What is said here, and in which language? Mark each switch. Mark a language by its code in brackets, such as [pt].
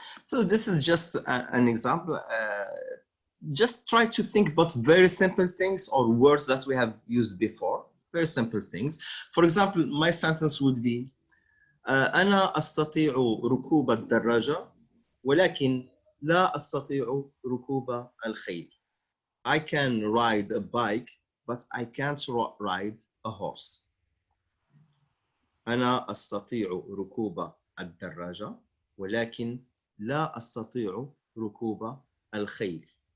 [en] So this is just an example. Just try to think about very simple things or words that we have used before. Very simple things. For example, my sentence would be [ar] أنا أستطيع ركوب الدراجة ولكن لا أستطيع ركوب الخيل. [en] I can ride a bike, but I can't ride a horse. [ar] أنا أستطيع ركوب الدراجة ولكن لا أستطيع ركوب الخيل.